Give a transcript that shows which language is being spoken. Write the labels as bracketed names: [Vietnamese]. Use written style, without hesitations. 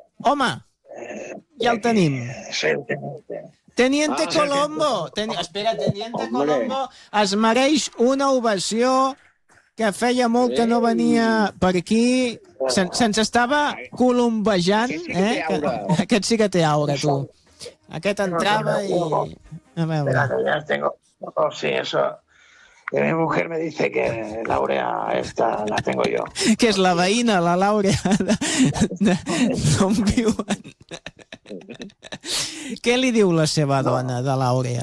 [Catalan] Home, ja el tenim. Teniente Colombo! Espera, Teniente Colombo es mereix una ovació que feia molt que no venia per aquí... Se'ns estava colombejant, aquest sí que té aura, tu. Aquest entrava i... A veure. [Spanish] Oh, sí, eso. Y mi mujer me dice que Laurea esta la tengo yo. [Catalan] Que és la veïna, la Laurea. D'on viuen? Què li diu la seva dona, de Laurea?